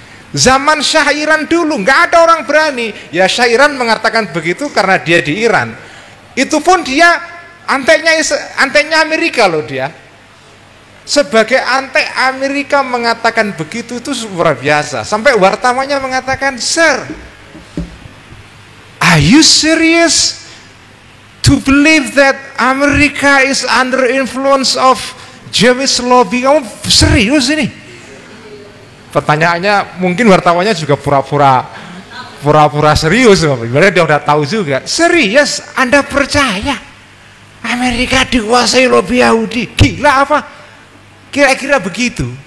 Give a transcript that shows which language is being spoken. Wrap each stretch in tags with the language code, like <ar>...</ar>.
<id>Zaman Shah Iran dulu nggak ada orang berani. Ya Shah Iran mengatakan begitu karena dia di Iran. Itu pun dia antainya Amerika loh dia. Sebagai antek Amerika mengatakan begitu itu luar biasa. Sampai wartawannya mengatakan,</id> <en>"Sir, are you serious to believe that America is under influence of Jewish lobby?"</en> <id>Kamu serius ini? Pertanyaannya mungkin wartawannya juga pura-pura serius. Sebenarnya dia udah tahu juga. Serius, Anda percaya Amerika dikuasai lobby Yahudi? Gila apa? Kira-kira begitu.</id>